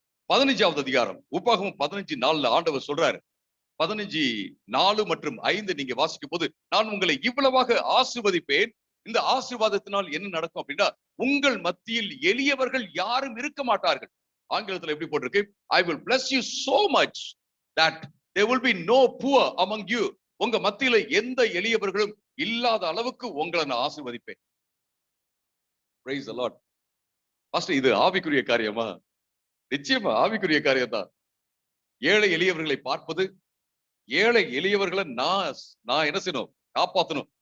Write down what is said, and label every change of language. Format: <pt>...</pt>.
<ta>15வது அதிகாரம் உபாகமம் 15:4 ஆண்டவர் சொல்றாரு. 15:4 மற்றும் 5 நீங்க வாசிக்கும் போது, நான் உங்களை இவ்வளவாக ஆசீர்வதிப்பேன். இந்த ஆசீர்வாதத்தினால் என்ன நடக்கும் அப்படின்னா, உங்கள் மத்தியில் எளியவர்கள் யாரும் இருக்க மாட்டார்கள். ஆங்கிலத்தில் எப்படி போட்டிருக்கு?</ta> <en>I will bless you so much that there will be no poor among you.</en> <ta>உங்க மத்தியில எந்த எளியவர்களும் இல்லாத அளவுக்கு உங்களை நான் ஆசீர்வதிப்பேன்.</ta> <en>Praise the Lord.</en> <ta>பாஸ்டர், இது ஆவிக்குரிய காரியமா? நிச்சயமா ஆவிக்குரிய காரியம் தான். ஏழை எளியவர்களை பார்ப்பது, ஏழை எளியவர்களை நான் என்ன செய்யணும்? காப்பாற்றணும்.</ta>